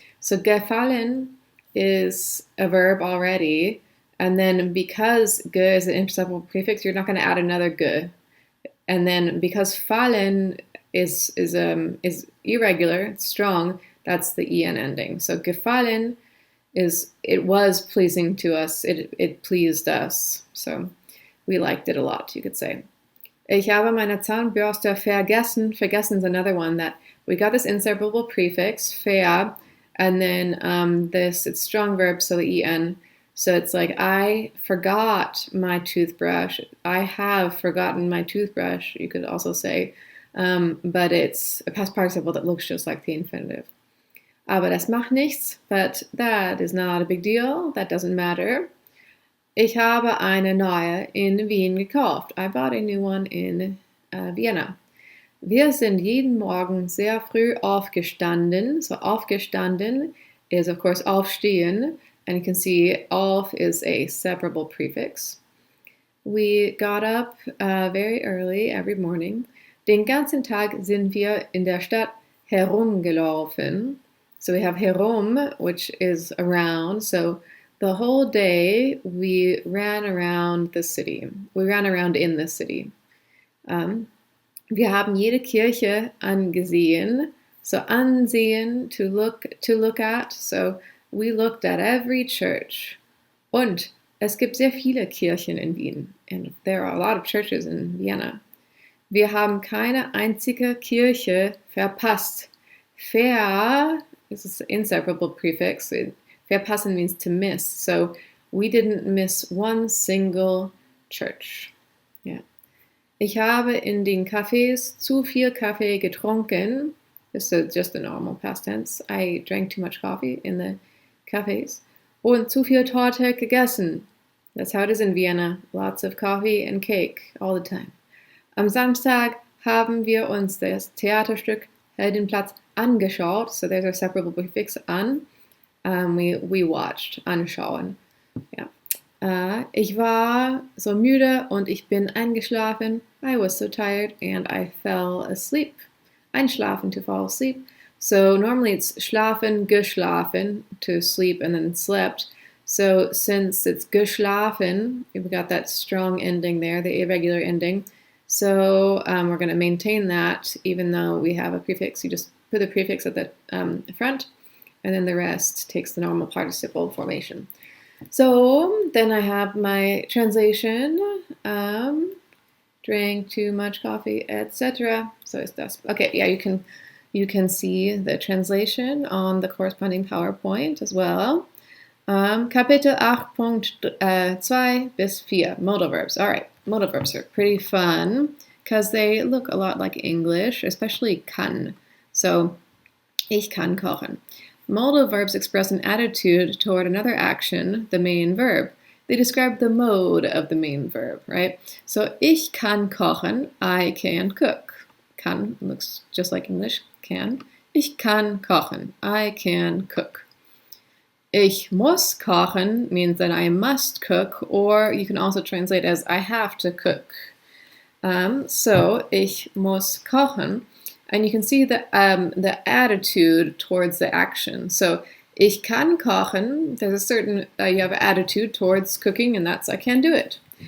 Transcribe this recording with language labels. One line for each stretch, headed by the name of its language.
English: So gefallen is a verb already, and then because ge is an inseparable prefix, you're not going to add another ge. And then because fallen is irregular, it's strong, that's the en ending. So gefallen is it was pleasing to us. It pleased us. So we liked it a lot, you could say.
German: Ich habe meine Zahnbürste vergessen.
English: Vergessen is another one that we got this inseparable prefix, ver, and then it's strong verb, so the en. So it's like, I forgot my toothbrush. I have forgotten my toothbrush, you could also say. But it's a past participle that looks just like the infinitive.
German: Aber das macht nichts,
English: but that is not a big deal. That doesn't matter.
German: Ich habe eine neue in Wien gekauft.
English: I bought a new one in Vienna.
German: Wir sind jeden Morgen sehr früh aufgestanden.
English: So aufgestanden is, of course, aufstehen. And you can see auf is a separable prefix. We got up very early every morning.
German: Den ganzen Tag sind wir in der Stadt herumgelaufen.
English: So we have herum, which is around. So the whole day we ran around the city. We ran around in the city.
German: Wir haben jede Kirche angesehen.
English: So ansehen, to look at. So we looked at every church.
German: Und es gibt sehr viele Kirchen in Wien.
English: And there are a lot of churches in Vienna.
German: Wir haben keine einzige Kirche verpasst.
English: This is an inseparable prefix. Verpassen means to miss. So we didn't miss one single church. Yeah.
German: Ich habe in den Cafés zu viel Kaffee getrunken.
English: This is just the normal past tense. I drank too much coffee in the cafés.
German: Und zu viel Torte gegessen.
English: That's how it is in Vienna. Lots of coffee and cake all the time.
German: Am Samstag haben wir uns das Theaterstück Heldenplatz angeschaut.
English: So there's a separable prefix an. We watched, anschauen.
German: Ja. Ich war so müde und ich bin eingeschlafen.
English: I was so tired and I fell asleep. Einschlafen, to fall asleep. So normally it's schlafen, geschlafen, to sleep and then slept. So since it's geschlafen, we've got that strong ending there, the irregular ending. So we're going to maintain that even though we have a prefix. You just put the prefix at the front and then the rest takes the normal participle formation. So then I have my translation, drank too much coffee, etc. So it's das. Okay, yeah, you can see the translation on the corresponding PowerPoint as well.
German: Kapitel 8.2 bis 4, modal verbs.
English: All right, modal verbs are pretty fun because they look a lot like English, especially kann. So,
German: ich kann kochen.
English: Modal verbs express an attitude toward another action, the main verb. They describe the mode of the main verb, right? So,
German: ich kann kochen,
English: I can cook. Kann looks just like English, can.
German: Ich kann kochen,
English: I can cook.
German: Ich muss kochen
English: means that I must cook, or you can also translate as I have to cook. So,
German: ich muss kochen.
English: And you can see the attitude towards the action. So,
German: ich kann kochen,
English: there's a certain, you have an attitude towards cooking, and that's I can do it.